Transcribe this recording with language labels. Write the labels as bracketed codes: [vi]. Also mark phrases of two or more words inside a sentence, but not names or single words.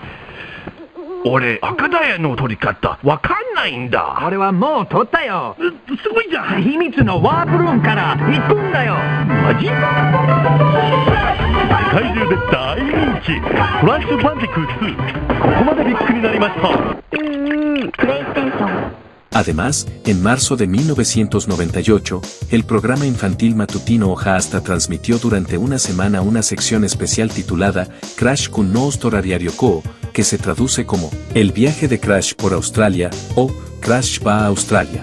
[ja] 俺赤ダイヤの取り方わかんないんだ。俺はもう取ったよ。すごいじゃん。秘密のワープルームから行くんだよ。マジ？世界中で大人気クラッシュバンディクー2。ここまでびっくりになりました。プレイステーション。 [es] Además, en marzo de 1998, el programa infantil matutino Oja Hasta transmitió durante una semana una sección especial titulada Crash Kun no Australiario Ko, que se traduce como El viaje de Crash por Australia o Crash va a Australia.